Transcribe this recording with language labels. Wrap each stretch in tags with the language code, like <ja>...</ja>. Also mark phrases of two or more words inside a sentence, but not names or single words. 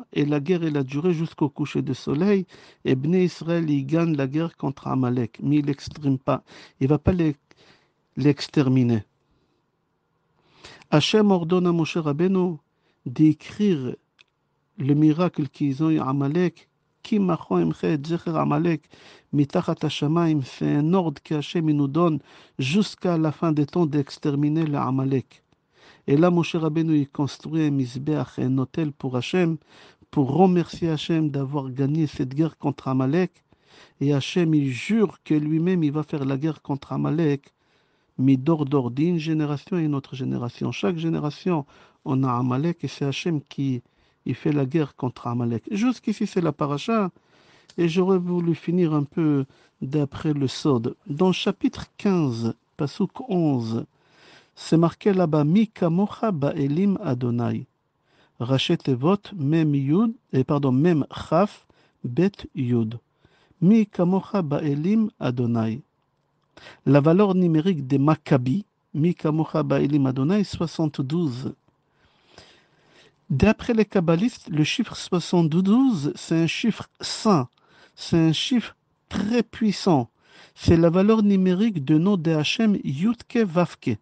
<fr>Et la guerre, elle a duré jusqu'au coucher du soleil. Et Bnei Israël, il gagne la guerre contre Amalek. Mais il l'extrême pas. Il ne va pas l'exterminer. Hachem ordonne à Moshe Rabbeinu d'écrire le miracle qu'ils ont eu à Amalek.</fr> <he>כי מחה אמחה את זכר עמלק מתחת השמים.</he> <fr>C'est un ordre que Hachem nous donne jusqu'à la fin des temps d'exterminer le Amalek. Et là, Moshe Rabbeinu, il construit un misbeach, un hôtel pour Hachem, pour remercier Hachem d'avoir gagné cette guerre contre Amalek. Et Hachem, il jure que lui-même, il va faire la guerre contre Amalek, mais d'ordre d'une génération à une autre génération. Chaque génération, on a Amalek et c'est Hachem qui il fait la guerre contre Amalek. Jusqu'ici, c'est la paracha. Et j'aurais voulu finir un peu d'après le Sod. Dans le chapitre 15, Pasuk 11, c'est marqué là-bas,</fr> <he>מי כמוכה באלים ה. ראשי תיבות, מם יוד, מם כף, בית יוד. מי כמוכה באלים ה.</he> <fr>La valeur numérique des Maccabi,</fr> <he>מי כמוכה באלים ה, 72.</he> <fr>D'après les kabbalistes, le chiffre 72, c'est un chiffre saint. C'est un chiffre très puissant. C'est la valeur numérique de nom de Hachem Yudke Vavke.</fr>